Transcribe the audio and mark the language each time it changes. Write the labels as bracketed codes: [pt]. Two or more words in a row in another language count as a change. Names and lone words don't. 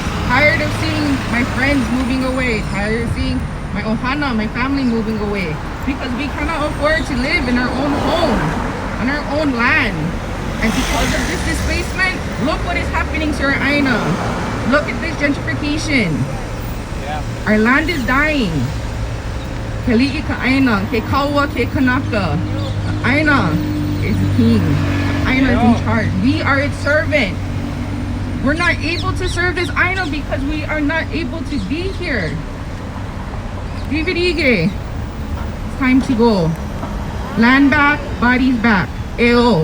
[en] Tired of seeing my friends moving away. Tired of seeing my ohana, my family moving away. Because we cannot afford to live in our own home, on our own land. And because of this displacement, look what is happening to our aina. Look at this gentrification. Yeah. Our land is dying. [haw] Ke li'i ka aina, ke kaua, ke kanaka. [en] Aina is the king. Aina is in charge. We are its servant. We're not able to serve this aina because we are not able to be here. David Ige, it's time to go. Land back, bodies back. Eo.